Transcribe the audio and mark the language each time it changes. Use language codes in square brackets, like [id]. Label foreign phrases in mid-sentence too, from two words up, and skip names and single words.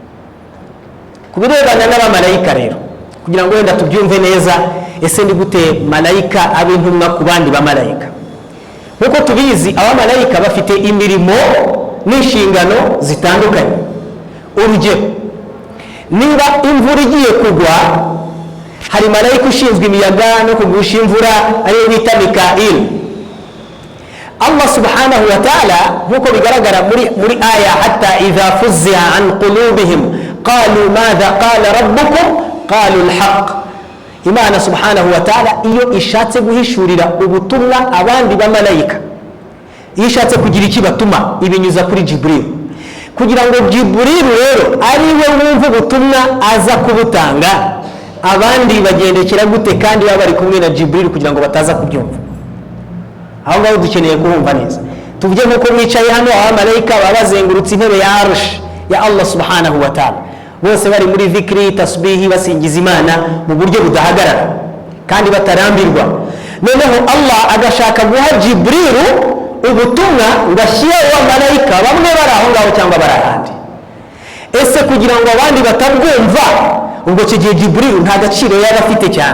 [rw] Kubirebana n'abamalayika rero, kugira ngo wenda tubyumve neza, ese ni gute malayika abe intumwa ku bandi bamalayika? Nkuko tubizi abamalayika bafite imirimo n'inshingano zitandukanye. Urugero, niba imvura igiye kugwa, hari malayika ushinzwe imiyaga no kugusha imvura, ariyo bita Mikail. [ar] الله سبحانه وتعالى [rw] nkuko bigaragara muri aya [ar] حتى إذا فزع عن قلوبهم قالوا ماذا قال ربكم قالوا الحق. [rw] Imana [ar] سبحانه وتعالى [rw] iyo ishatse guhishurira ubutumwa abandi bamalayika, iyo ishatse kugira iki batuma ibinyuza kuri Jibril, kugira ngo Jibril rero ari we wumva ubutumwa aza kubutanga. Abandi bagendekera gute kandi baba bari kumwe na Jibril kugira ngo bataza kubyumva? Aho ngaho dukeneye kuhumva neza. Tuvuge nkuko mwicaye hano, abamarayika baba bazengurutse intebe ya arsh ya Allah [ar] سبحانه وتعالى, [rw] bose bari muri dhikri, tasbihi, basingiza Imana mu buryo budahagarara kandi batarambirwa. Noneho Allah agashaka guha Jibril ubutumwa ngashyira abamarayika bamwe bari aho ngaho cyangwa bari ahandi. Ese kugira ngo abandi batabwumva, ubwo icyo gihe Jibril nta gaciro yaba afite cyane.